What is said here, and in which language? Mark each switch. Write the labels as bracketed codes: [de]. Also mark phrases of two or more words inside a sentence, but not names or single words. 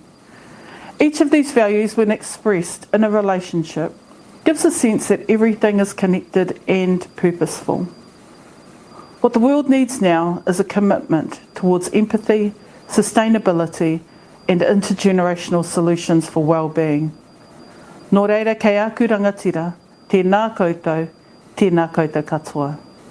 [en] Each of these values, when expressed in a relationship, gives a sense that everything is connected and purposeful. What the world needs now is a commitment towards empathy, sustainability, and intergenerational solutions for well-being. [mi] Nō reira kei aku rangatira, tēnā koutou katoa.